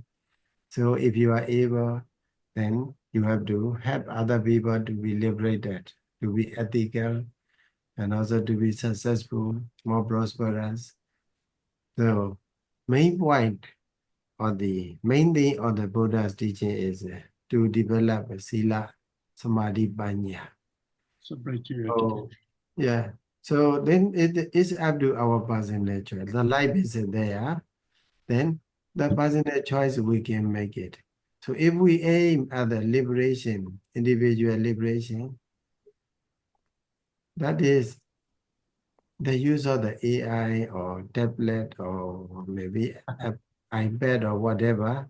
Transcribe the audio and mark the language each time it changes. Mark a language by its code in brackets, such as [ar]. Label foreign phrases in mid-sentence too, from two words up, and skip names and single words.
[en] So if you are able, then you have to help other people to be liberated, to be ethical, and also to be successful, more prosperous. So main point or the main thing of the Buddha's teaching is to develop a [pi] sila, samadhi, panya. [en] Spiritual So yeah. So then it is up to our personal choice. The life is there, then the personal choice we can make it. So if we aim at the liberation, individual liberation, that is the use of the AI or tablet or maybe a iPad or whatever.